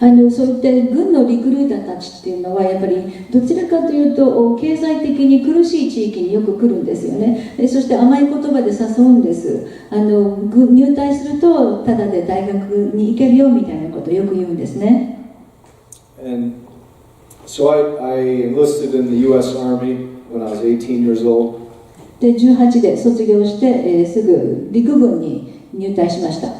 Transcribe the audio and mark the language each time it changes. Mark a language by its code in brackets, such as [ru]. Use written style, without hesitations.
[ja] そういった軍のリクルーターたちっていうのはやっぱりどちらかというと経済的に苦しい地域によく来るんですよね。そして甘い言葉で誘うんです。入隊するとただで大学に行けるよみたいなことをよく言うんですね。 [en] And so I enlisted in the U.S. Army when I was 18 years old. [ja] で18で卒業して、すぐ陸軍に入隊しました。